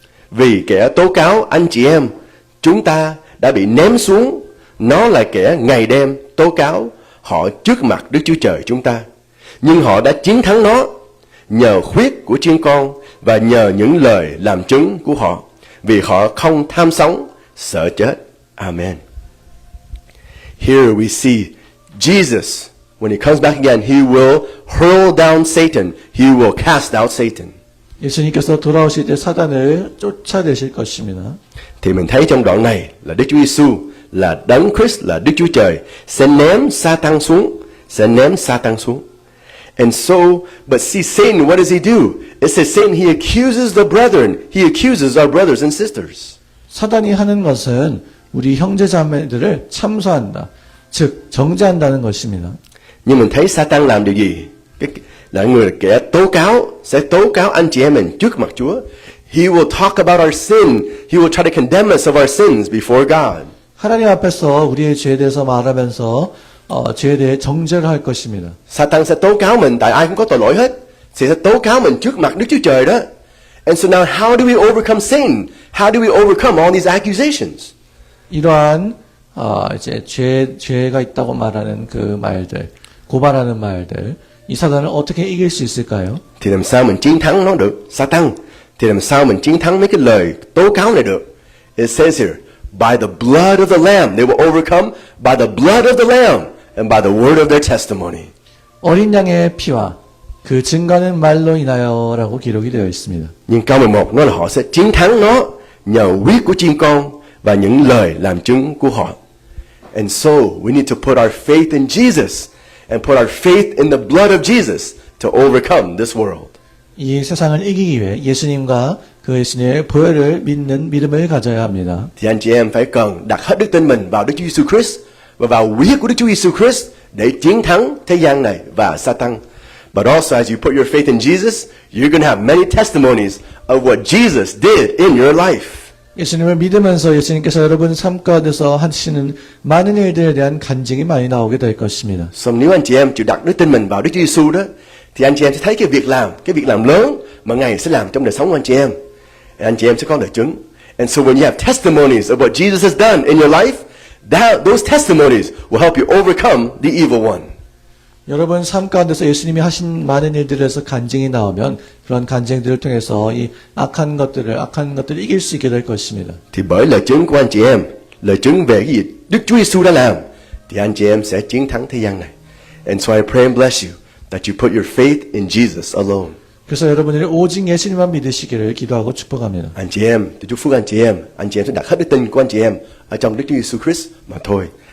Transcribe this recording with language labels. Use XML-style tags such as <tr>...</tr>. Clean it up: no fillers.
<vi>Vì kẻ tố cáo anh chị em chúng ta đã bị ném xuống, nó là kẻ ngày đêm tố cáo họ trước mặt Đức Chúa Trời chúng ta. Nhưng họ đã chiến thắng nó nhờ huyết của chiên con và nhờ những lời làm chứng của họ, vì họ không tham sống, sợ chết.</vi> <en>Amen. Here we see Jesus, when he comes back again, he will hurl down Satan. He will cast out Satan.</en> <ko>예수님께서 돌아오실 때 사단을 쫓아내실 것입니다.</ko> <vi>Thì mình thấy trong đoạn này là Đức Chúa Giêsu là Đấng Christ, là Đức Chúa Trời sẽ ném Satan xuống,</vi> <en>And so, but see, Satan, what does he do? It says Satan, he accuses the brethren. He accuses our brothers and sisters.</en> <ko>사단이 하는 것은 우리 형제자매들을 참소한다, 즉 정죄한다는 것입니다.</ko> <vi>Nhưng mình thấy Satan làm điều gì? Là người kẻ tố cáo, sẽ tố cáo anh chị em mình trước mặt Chúa.</vi> <en>He will talk about our sin. He will try to condemn us of our sins before God.</en> <ko>하나님 앞에서 우리의 죄에 대해서 말하면서 죄에 대해 정죄를 할 것입니다.</ko> <vi>Satan sẽ tố cáo mình, tại ai cũng có tội lỗi hết. Sẽ tố cáo mình trước mặt Đức Chúa Trời đó.</vi> <en>And so now how do we overcome sin? How do we overcome all these accusations?</en> <ko>이러한 이제 죄가 있다고 말하는 그 말들, 고발하는 말들, 이 사단을 어떻게 이길 수 있을까요?</ko> <vi>Thì làm sao mình chiến thắng nó được? Satan. Thì làm sao mình chiến thắng mấy cái lời tố cáo này được?</vi> <en>It says here, by the blood of the Lamb, they will overcome by the blood of the Lamb and by the word of their testimony.</en> <ko>어린 양의 피와 그 증거는 말로 인하여라고 기록이 되어 있습니다.</ko> <vi>Nhưng câu 11 nói là họ sẽ chiến thắng nó nhờ huyết của chiên con và những lời làm chứng của họ.</vi> <en>And so we need to put our faith in Jesus and put our faith in the blood of Jesus to overcome this world.</en> <ko>이 세상을 이기기 위해 예수님과 그 예수님의 보혈을 믿는 믿음을 가져야 합니다.</ko> <vi>Thì anh chị em phải cần đặt hết đức tin mình vào Đức Chúa Giêsu Christ và vào huyết của Đức Chúa Giêsu Christ để chiến thắng thế gian này và Satan.</vi> <en>But also as you put your faith in Jesus, you're going to have many testimonies of what Jesus did in your life.</en> <ko>예수님을 믿으면서 예수님께서 여러분 삶 가운데서 하시는 많은 일들에 대한 간증이 많이 나오게 될 것입니다.</ko> <vi>So nếu anh chị em chịu đặt đức tin mình vào Đức Chúa Giêsu đó, thì anh chị em sẽ thấy cái việc làm lớn mà Ngài sẽ làm trong đời sống của anh chị em. Anh chị em sẽ có lời chứng.</vi> <en>And so when you have testimonies of what Jesus has done in your life, those testimonies will help you overcome the evil one.</en> <ko>여러분 삶 가운데서 예수님이 하신 많은 일들에서 간증이 나오면 그런 간증들을 통해서 이 악한 것들을 이길 수 있게 될 것입니다.</ko> <vi>Thì bởi lời chứng của anh chị em, lời chứng về cái gì Đức Chúa Giêsu đã làm, thì anh chị em sẽ chiến thắng thế gian này.</vi> <en>And so I pray and bless you that you put your faith in Jesus alone.</en> <ko>그래서 여러분들이 오직 예수님만 믿으시기를 기도하고 축복합니다.</ko> <vi>Anh chị em, tôi chúc phúc anh chị em sẽ đặt hết đức tin của anh chị em ở trong Đức Chúa Giêsu Christ mà thôi.</vi>